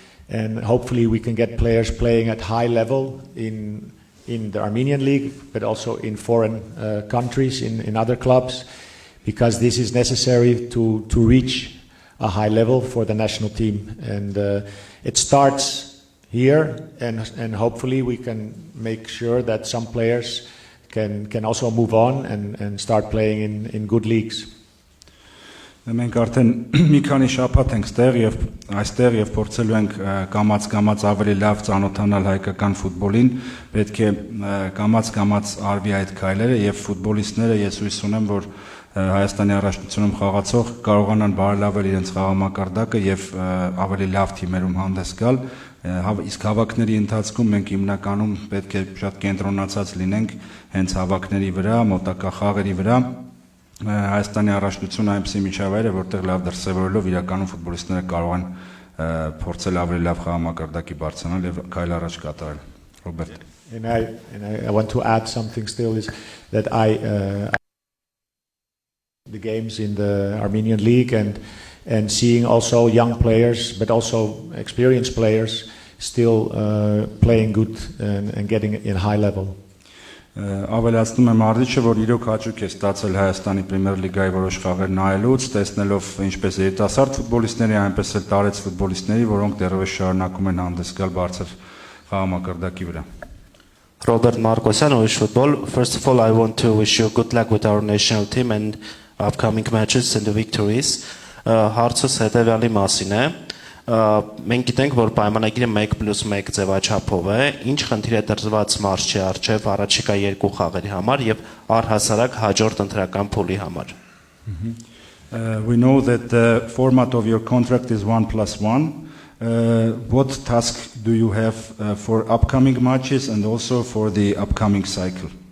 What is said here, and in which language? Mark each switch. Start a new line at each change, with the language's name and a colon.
English: And hopefully we can get players playing at high level in the Armenian league, but also in foreign countries, in other clubs, because this is necessary to reach a high level for the national team. And it starts here, and hopefully we can make sure that some players can also move on and start playing in good leagues.
Armenian: Մենք արդեն մի քանի շաբաթ ենք այստեղ եւ փորձելու ենք կամած ավելի լավ ծանոթանալ հայկական ֆուտբոլին, պետք է կամած արվի այդ քայլերը եւ ֆուտբոլիստները ես հույս ունեմ, որ Հայաստանի առաջնությունում խաղացող կարողանան բարելավել իրենց խաղամակարդակը եւ ավելի լավ թիմերում հանդես գալ, իսկ հավաքների ընթացքում մենք հիմնականում պետք է շատ կենտրոնացած լինենք հենց հավաքների վրա, մոտակա խաղերի վրա. Հայաստանի առաջնությունը այնպիսի միջավայր է, որտեղ լավ դրսևորելով իրականում ֆուտբոլիստները կարող են փորձել ավելի լավ խաղամակարդակի բարձրանալ եւ քայլ առաջ կատարել. Ռոբերտ.
English: And I want to add something still is that the games in the Armenian league and seeing also young players but also experienced players still playing good and getting in high level.
Armenian: Ավելացնում եմ Արտիչը, որ իրոք հաճույք է ստացել Հայաստանի Պրեմիեր լիգայի որոշ խաղեր նայելուց, տեսնելով ինչպես երիտասարդ ֆուտբոլիստների, այնպես էլ տարեց ֆուտբոլիստների, որոնք դեռևս շարունակում են հանդես գալ բարձր խաղամակարդակի վրա.
English: Robert Markosyan, Wish Football. First of all, I want to wish you good luck with our national team and upcoming matches and the victories.
Armenian: Հարցս հետևյալի մասին է. Մենք գիտենք, որ պայմանագիրը 1+1 ձևաչափով է, ինչ խնդիր է դրված մարզչի առջև առաջիկա 2 խաղերի համար եւ առհասարակ հաջորդ ընտրական փուլի համար.
English: We know that the format of your contract is 1+1. What task do you have for upcoming matches and also for the upcoming cycle?